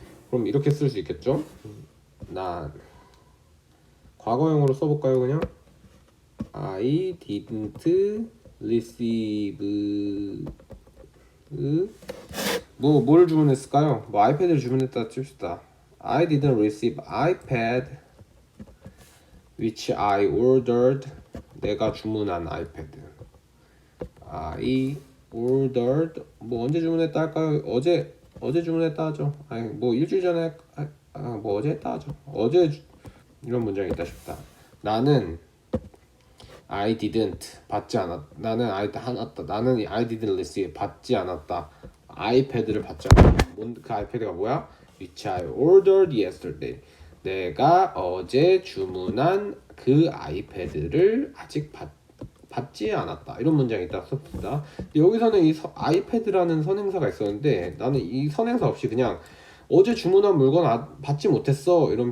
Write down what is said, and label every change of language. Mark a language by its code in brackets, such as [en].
[ko] 그럼 이렇게 쓸 수 있겠죠? 난 과거형으로 써볼까요? 그냥 [en] I didn't receive [ko] 뭘 주문했을까요? 아이패드를 주문했다 칩시다. [en] I didn't receive iPad which I ordered [ko] 내가 주문한 아이패드 [en] I ordered [ko] 언제 주문했다 할까요? 어제 주문했다 하죠. 일주일 전에 어제 했다 하죠. 이런 문장이 있다 싶다. 나는 [en] I didn't [ko] 받지 않았다. 나는 [en] I didn't receive [ko] 받지 않았다. 아이패드를 받지 않았다. 그 아이패드가 뭐야? [en] Which I ordered yesterday. [ko] 내가 어제 주문한 그 아이패드를 아직 받지 않았다. 이런 문장이 있다 썼습니다. 여기서는 이 아이패드라는 선행사가 있었는데 나는 이 선행사 없이 그냥 어제 주문한 물건 받지 못했어.